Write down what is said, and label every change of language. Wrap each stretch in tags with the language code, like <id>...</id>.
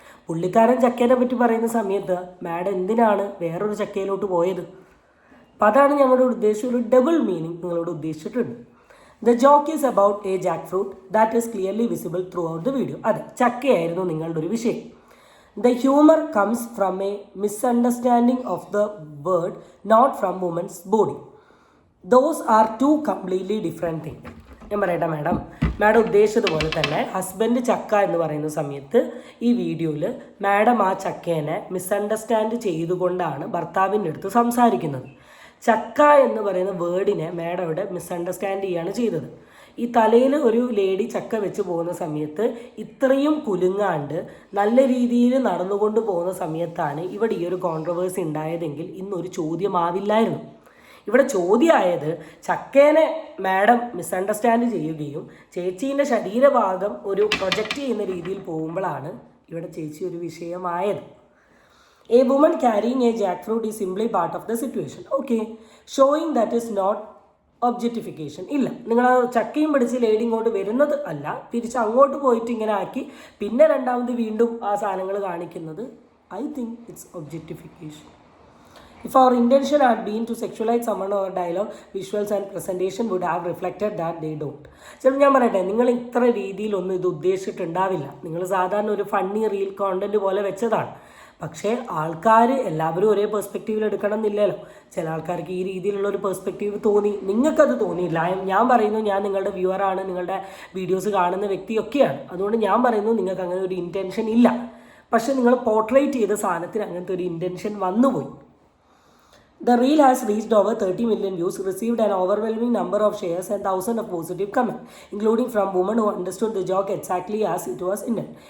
<ml>പുള്ളിക്കാരൻ ചക്കേനെ പറ്റി പറയുന്ന സമയത്ത് മാഡം എന്തിനാണ് വേറൊരു ചക്കയിലോട്ട് പോയത്? അപ്പം അതാണ് ഞങ്ങളുടെ ഉദ്ദേശം, ഒരു ഡബിൾ മീനിങ് നിങ്ങളോട് ഉദ്ദേശിച്ചിട്ടുണ്ട്.</ml> <en>The joke is about a jackfruit that is clearly visible throughout the video.</en> <ml>അതെ, ചക്കയായിരുന്നു നിങ്ങളുടെ ഒരു വിഷയം.</ml> <en>The humor comes from a misunderstanding of the word, not from woman's body. Those are two completely different things.</en> <ml>ഞാൻ പറയട്ടെ madam ഉദ്ദേശിച്ചതുപോലെ തന്നെ husband ചക്ക എന്ന് പറയുന്ന സമയത്ത് ഈ വീഡിയോയിൽ മാഡം ആ ചക്കേനെ മിസ്അണ്ടർസ്റ്റാൻഡ് ചെയ്തുകൊണ്ടാണ് ഭർത്താവിൻ്റെ അടുത്ത് സംസാരിക്കുന്നത്. ചക്ക എന്ന് പറയുന്ന വേർഡിനെ മാഡം അവിടെ മിസ്അണ്ടർസ്റ്റാൻഡ് ചെയ്യുകയാണ് ചെയ്തത്. ഈ തലയിൽ ഒരു ലേഡി ചക്ക വെച്ച് പോകുന്ന സമയത്ത് ഇത്രയും കുലുങ്ങാണ്ട് നല്ല രീതിയിൽ നടന്നുകൊണ്ട് പോകുന്ന സമയത്താണ് ഇവിടെ ഈ ഒരു കോൺട്രവേഴ്സി ഉണ്ടായതെങ്കിൽ ഇന്നൊരു ചോദ്യമാവില്ലായിരുന്നു. ഇവിടെ ചോദ്യമായത് ചക്കേനെ മാഡം മിസ്അണ്ടർസ്റ്റാൻഡ് ചെയ്യുകയും ചേച്ചീൻ്റെ ശരീരഭാഗം ഒരു പ്രൊജക്റ്റ് ചെയ്യുന്ന രീതിയിൽ പോകുമ്പോഴാണ് ഇവിടെ ചേച്ചി ഒരു വിഷയമായത്.</ml> <en>A woman carrying a jackfruit is simply part of the situation. Okay, showing that is not objectification.</en> <ml>ഇല്ല, നിങ്ങൾ ആ ചക്കയും പിടിച്ച് ലേഡി ഇങ്ങോട്ട് വരുന്നത് അല്ല, തിരിച്ച് അങ്ങോട്ട് പോയിട്ട് ഇങ്ങനെ ആക്കി പിന്നെ രണ്ടാമത് വീണ്ടും ആ സാധനങ്ങൾ കാണിക്കുന്നത്</ml> <en>I think it's objectification. If our intention had been to sexualize someone, our dialogue, visuals and presentation would have reflected that they don't.</en> <ml>ചിലപ്പോൾ ഞാൻ പറയട്ടെ, നിങ്ങൾ ഇത്ര രീതിയിലൊന്നും ഇത് ഉദ്ദേശിച്ചിട്ടുണ്ടാവില്ല. നിങ്ങൾ സാധാരണ ഒരു ഫണ്ണി റീൽ കോണ്ടന്റ് പോലെ വെച്ചതാണ്. പക്ഷേ ആൾക്കാർ എല്ലാവരും ഒരേ പെർസ്പെക്റ്റീവിൽ എടുക്കണം എന്നില്ലല്ലോ. ചില ആൾക്കാർക്ക് ഈ രീതിയിലുള്ള ഒരു പെർസ്പെക്റ്റീവ് തോന്നി, നിങ്ങൾക്കത് തോന്നിയില്ല. ഞാൻ പറയുന്നു, ഞാൻ നിങ്ങളുടെ വ്യൂവറാണ്, നിങ്ങളുടെ വീഡിയോസ് കാണുന്ന വ്യക്തിയൊക്കെയാണ്. അതുകൊണ്ട് ഞാൻ പറയുന്നു നിങ്ങൾക്ക് അങ്ങനെ ഒരു ഇൻറ്റൻഷൻ ഇല്ല. പക്ഷേ നിങ്ങൾ പോർട്രേറ്റ് ചെയ്ത സാധനത്തിന് അങ്ങനത്തെ ഒരു ഇൻറ്റൻഷൻ വന്നുപോയി.</ml> <en>The reel has reached over 30 million views, received an overwhelming number of shares and thousands of positive comments, including from women who understood the joke exactly as it was intended.</en>